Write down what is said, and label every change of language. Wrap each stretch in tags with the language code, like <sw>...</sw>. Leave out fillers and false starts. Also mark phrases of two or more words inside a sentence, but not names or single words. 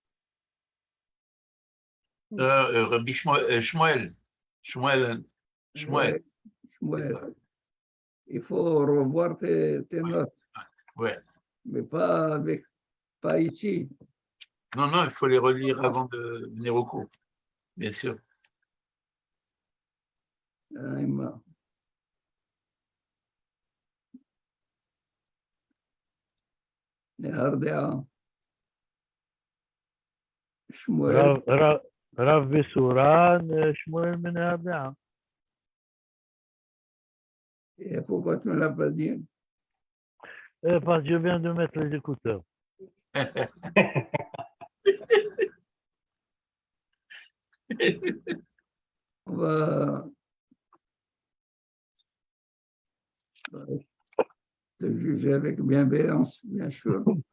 <fr>Rabbi Shmuel. Shmuel. Ouais, C'est ça. il faut revoir tes notes, Ouais. mais pas ici. Non, non, il faut les relire avant de venir au cours. Bien sûr. Nehardea. Shmuel,</fr> <he>רב בסורן, שמואל מן הדעה.</he> <fr>et pourquoi tu ne l'as pas dit? Parce que je viens de mettre les écouteurs. On va te juger avec bienveillance, bien sûr.</fr>